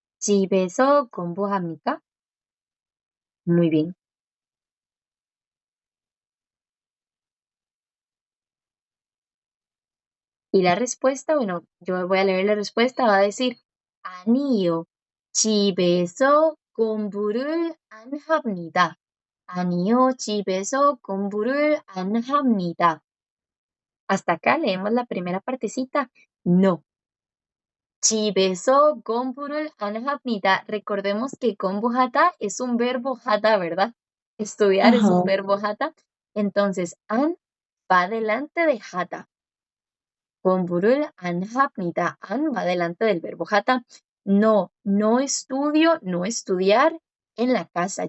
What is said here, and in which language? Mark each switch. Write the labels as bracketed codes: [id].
[ko] 집에서 공부합니까? [es] Muy bien. Y la respuesta, bueno, yo voy a leer la respuesta, va a decir, [ko] 아니요, 집에서 공부를 안 합니다. 아니요, 집에서 공부를 안 합니다. [es] Hasta acá leemos la primera partecita. No. [ko] 집에서 공부를 안 합니다. [es] Recordemos que 공부하다 es un verbo 하다, ¿verdad? Estudiar es un Ajá. verbo 하다. Entonces, 안 va delante de 하다. [ko] 공부를 안 합니다. [es] 안 va delante del verbo 하다. No, no estudio, no estudiar en la casa.